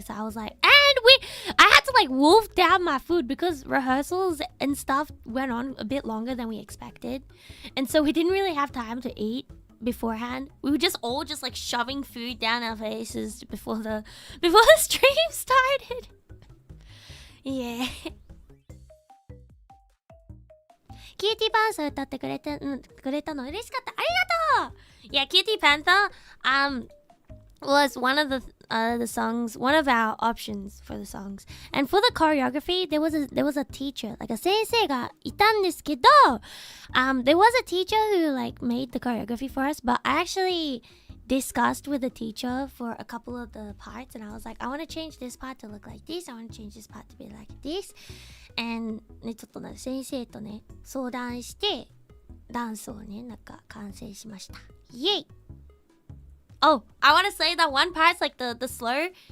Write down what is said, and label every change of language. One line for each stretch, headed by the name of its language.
English: So I was like, I had to like wolf down my food because rehearsals and stuff went on a bit longer than we expected, and so we didn't really have time to eat beforehand. We were just all just like shoving food down our faces before the stream started. Yeah.
Japanese: キューティーパンサー歌ってくれたの嬉しかった。ありがとう。
English: Yeah, Cutie Panther was one of the songs, one of our options for the songs. And for the choreography, there was a teacher, like a
Japanese: 先生がいたんですけど、
English: there was a teacher who like made the choreography for us, but I actually discussed with the teacher for a couple of the parts, and I was like, I want to change this part to look like this, I want to change this part to be like this.
Japanese: And ね、ちょっとね、先生とね、相談して、ダンスをね、なんか完成しました。イェイ!
English: Oh, I want to say that one part's like the slur.